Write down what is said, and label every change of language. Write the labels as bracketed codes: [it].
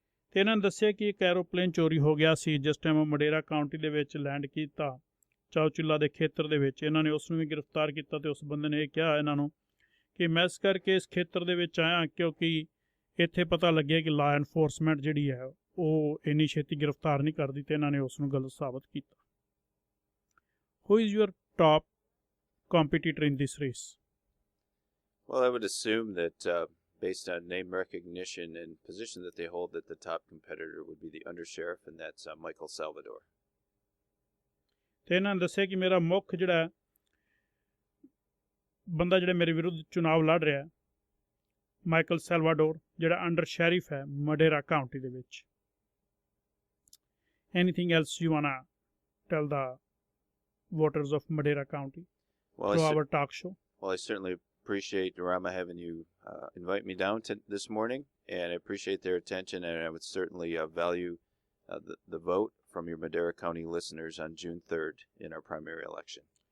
[pa] ਤੇ ਇਹਨਾਂ ਨੇ ਦੱਸਿਆ ਕਿ ਇੱਕ ਐਰੋਪਲੇਨ ਚੋਰੀ ਹੋ ਗਿਆ ਸੀ ਜਿਸ ਟਾਈਮ ਉਹ ਮਡੇਰਾ ਕਾਉਂਟੀ ਦੇ ਵਿੱਚ ਲੈਂਡ ਕੀਤਾ, ਚਾਉਚਿੱਲਾ ਦੇ ਖੇਤਰ ਦੇ ਵਿੱਚ। ਇਹਨਾਂ ਨੇ ਉਸ ਨੂੰ ਵੀ ਗ੍ਰਿਫਤਾਰ ਕੀਤਾ ਤੇ ਉਸ ਬੰਦੇ ਨੇ ਇਹ ਕਿਹਾ ਇਹਨਾਂ ਨੂੰ ਕਿ ਮੈਂ ਇਸ ਕਰਕੇ ਇਸ ਖੇਤਰ ਦੇ ਵਿੱਚ ਆਇਆ ਕਿਉਂਕਿ ਇੱਥੇ ਪਤਾ ਲੱਗਿਆ ਕਿ ਲਾ ਐਨਫੋਰਸਮੈਂਟ ਜਿਹੜੀ ਹੈ ਉਹ ਇੰਨੀ ਛੇਤੀ ਗ੍ਰਿਫਤਾਰ ਨਹੀਂ ਕਰਦੀ, ਤੇ ਇਹਨਾਂ ਨੇ ਉਸ ਨੂੰ ਗਲਤ ਸਾਬਤ ਕੀਤਾ। [en] Who is your top competitor in this race? Well, I would assume that based on name recognition and position that they hold, that the top competitor would be the undersheriff, and that's Michael Salvador. [pa] ਤੇ ਇਹਨਾਂ ਨੇ ਦੱਸਿਆ ਕਿ ਮੇਰਾ ਮੁੱਖ ਜਿਹੜਾ ਬੰਦਾ ਜਿਹੜਾ ਮੇਰੇ ਵਿਰੁੱਧ ਚੁਣਾਵ ਲੜ ਰਿਹਾ ਮਾਈਕਲ ਸੈਲਵਾਡੋਰ, ਜਿਹੜਾ ਅੰਡਰ ਸ਼ੈਰਿਫ ਹੈ ਮਡੇਰਾ ਕਾਉਂਟੀ ਦੇ ਵਿੱਚ। [en] Anything else you wanna tell the voters of Madera County through our talk show? Well, I certainly appreciate Rama having you invite me down this morning, and I appreciate their attention, and I would certainly value the vote from your Madera County listeners on June 3rd in our primary election.